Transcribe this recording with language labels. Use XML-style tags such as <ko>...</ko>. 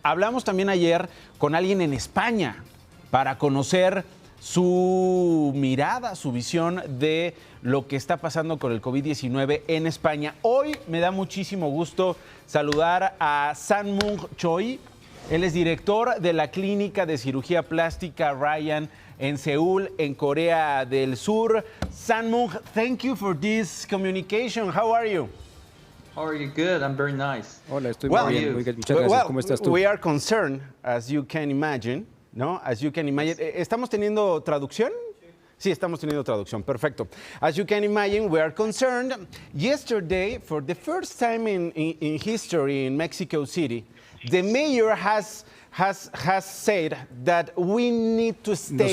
<es>Hablamos también ayer con alguien en España para conocer su mirada, su visión de lo que está pasando con el COVID-19 en España. Hoy me da muchísimo gusto saludar a Sang-Moon Choi. Él es director de la Clínica de Cirugía Plástica Ryan en Seúl, en Corea del Sur.</es> <en>Sang-Moon, thank you for this communication. How are you? How are you? Good. I'm very nice.</en> <es>Hola, estoy muy bien. Muy bien. Muchas gracias. ¿Cómo estás tú?</es> <en>We are concerned, as you can imagine, ¿no? As you can imagine.</en> <es>¿Estamos teniendo traducción? Sí, estamos teniendo traducción. Perfecto.</es> <en>As you can imagine, we are concerned. Yesterday, for the first time in history in Mexico City, the mayor has said that we need to stay</en>